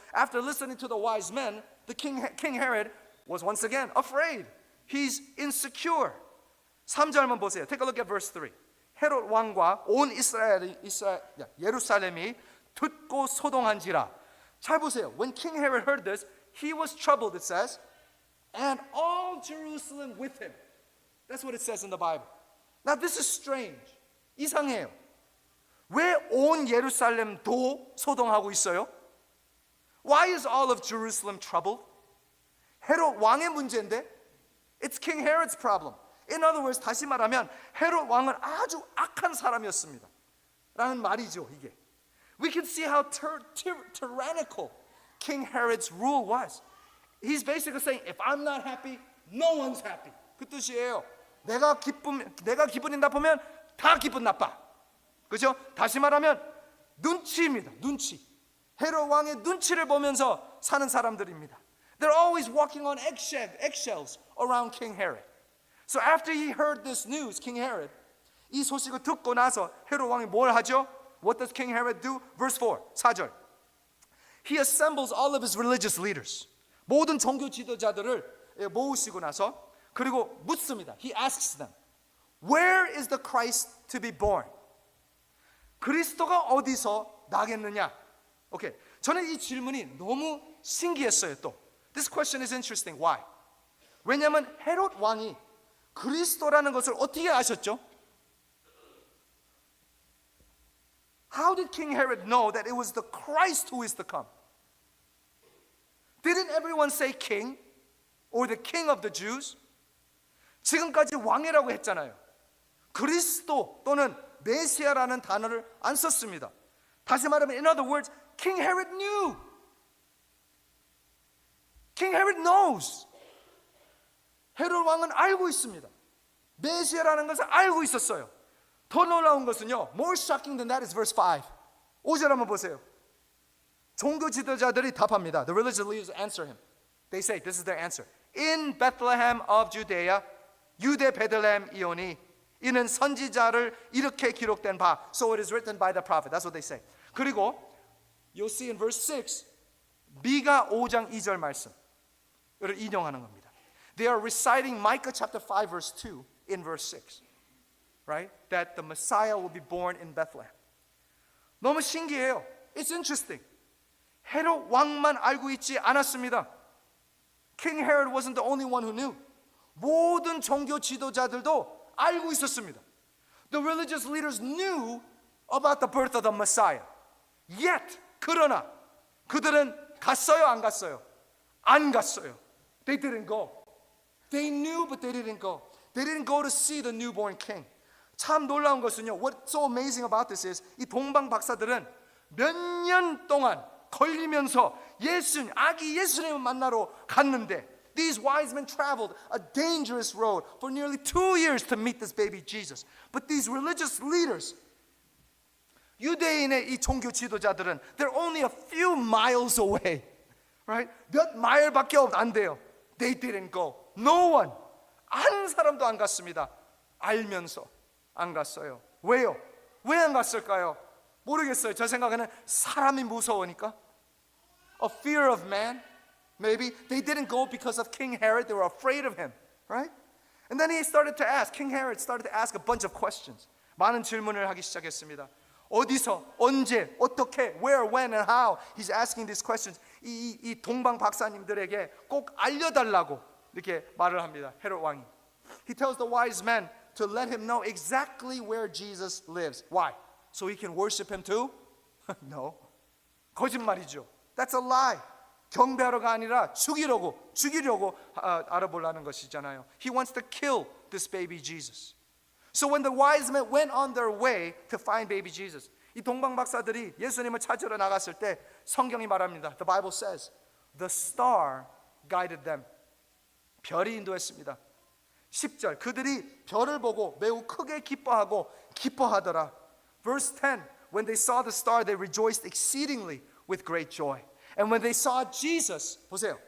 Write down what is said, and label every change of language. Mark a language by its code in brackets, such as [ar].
[en] After listening to the wise men, the King Herod was once again afraid. He's insecure. [ko] 3절만 보세요. [en] Take a look at verse 3. [ko] 헤롯 왕과 온 예루살렘이 듣고 소동한지라. 잘 보세요. [en] When King Herod heard this, he was troubled, it says, and all Jerusalem with him. That's what it says in the Bible. Now this is strange. [ko] 이상해요. 왜 온 예루살렘도 소동하고 있어요? [en] Why is all of Jerusalem troubled? [ko] 헤롯 왕의 문제인데? [en] It's King Herod's problem. In other words, [ko] 다시 말하면 헤롯 왕은 아주 악한 사람이었습니다. 라는 말이죠, 이게. [en] We can see how tyrannical King Herod's rule was. He's basically saying, if I'm not happy, no one's happy. [ko] 그 뜻이에요. 내가 기분이 나쁘면 다 기분 나빠. 그죠? 다시 말하면 눈치입니다. 눈치. 헤롯 왕의 눈치를 보면서 사는 사람들입니다. [en] They're always walking on eggshells around King Herod. So after he heard this news, King Herod, [ko] 이 소식을 듣고 나서 헤롯 왕이 뭘 하죠? [en] What does King Herod do? Verse 4, 4절. He assembles all of his religious leaders. [ko] 모든 종교 지도자들을 모으시고 나서 그리고 묻습니다. [en] He asks them, where is the Christ to be born? [ko] 그리스도가 어디서 나겠느냐? 오케이. 저는 이 질문이 너무 신기했어요. [en] 또 This question is interesting. Why? [ko] 왜냐하면 헤롯 왕이 그리스도라는 것을 어떻게 아셨죠? [en] How did King Herod know that it was the Christ who is to come? Didn't everyone say king? Or the king of the Jews? [ko] 지금까지 왕이라고 했잖아요. 그리스도 또는 메시아라는 단어를 안 썼습니다. 다시 말하면, [en] in other words, King Herod knew. King Herod knows. [ko] 헤롯 왕은 알고 있습니다. 메시아라는 것을 알고 있었어요. 더 놀라운 것은요, [en] more shocking than that is verse 5. [ko] 5절 한번 보세요. 종교 지도자들이 답합니다. [en] The religious leaders answer him. They say, this is their answer. In Bethlehem of Judea, [ko] 유대 베들레헴이오니 이는 선지자를 이렇게 기록된 바. [en] So it is written by the prophet. That's what they say. [ko] 그리고 [en] you'll see in verse 6, [ko] 미가 5장 2절 말씀을 인용하는 겁니다. [en] They are reciting Micah chapter 5 verse 2 in verse 6. Right? That the Messiah will be born in Bethlehem. [ko] 너무 신기해요. [en] It's interesting. [ko] 헤롯 왕만 알고 있지 않았습니다. [en] King Herod wasn't the only one who knew. [ko] 모든 종교 지도자들도 알고 있었습니다. [en] The religious leaders knew about the birth of the Messiah. [ko] Yet, 그러나 그들은 갔어요, 안 갔어요? 안 갔어요. [en] They didn't go. They knew, but they didn't go. They didn't go to see the newborn king. [ko] 참 놀라운 것은요, [en] what's so amazing about this is, [ko] 이 동방 박사들은 몇 년 동안 걸리면서 아기 예수님을 만나러 갔는데, [en] these wise men traveled a dangerous road for nearly 2 years to meet this baby Jesus. But these religious leaders, [ko] 유대인의 이 종교 지도자들은, [en] they're only a few miles away. Right? [ko] 몇 마일밖에 안 돼요. [en] They didn't go. No one. [ko] 한 사람도 안 갔습니다. 알면서 안 갔어요. 왜요? 왜 안 갔을까요? 모르겠어요. 저 생각에는 사람이 무서우니까. [en] A fear of man. Maybe they didn't go because of King Herod. They were afraid of him. Right? And then he started to ask. King Herod started to ask a bunch of questions. [ko] 많은 질문을 하기 시작했습니다. 어디서, 언제, 어떻게, [en] where, when, and how. He's asking these questions. [ko] 이 동방 박사님들에게 꼭 알려달라고 이렇게 말을 합니다. 헤롯 왕이. [en] He tells the wise men to let him know exactly where Jesus lives. Why? So he can worship him too? No. [ko] 거짓말이죠. [en] That's a lie. [ko] 경배하러가 아니라 죽이려고 알아보려는 것이잖아요. [en] He wants to kill this baby Jesus. So when the wise men went on their way to find baby Jesus, [ko] 이 동방 박사들이 예수님을 찾으러 나갔을 때 성경이 말합니다. [en] The Bible says, the star guided them. [ko] 별이 인도했습니다. 10절, 그들이 별을 보고 매우 크게 기뻐하더라. [en] Verse 10, when they saw the star, they rejoiced exceedingly with great joy. And when they saw Jesus, [ko] 보세요.